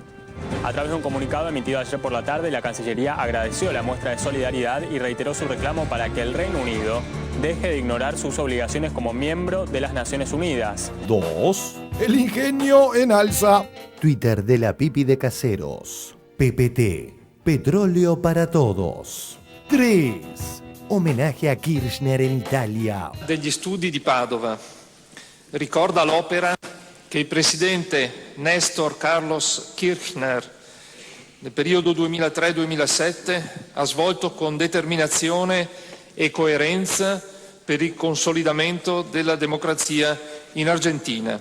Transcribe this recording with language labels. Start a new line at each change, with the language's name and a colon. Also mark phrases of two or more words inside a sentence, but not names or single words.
Spanish: A través de un comunicado emitido ayer por la tarde, la Cancillería agradeció la muestra de solidaridad y reiteró su reclamo para que el Reino Unido deje de ignorar sus obligaciones como miembro de las Naciones Unidas. 2. El ingenio en alza. Twitter de la Pipi de Caseros. PPT. Petróleo para todos. 3. Homenaje a Kirchner en Italia.
Italian: Degli studi di Padova ricorda l'opera che il presidente Néstor Carlos Kirchner nel periodo 2003-2007 ha svolto con determinazione e coerenza per il consolidamento della democrazia in Argentina.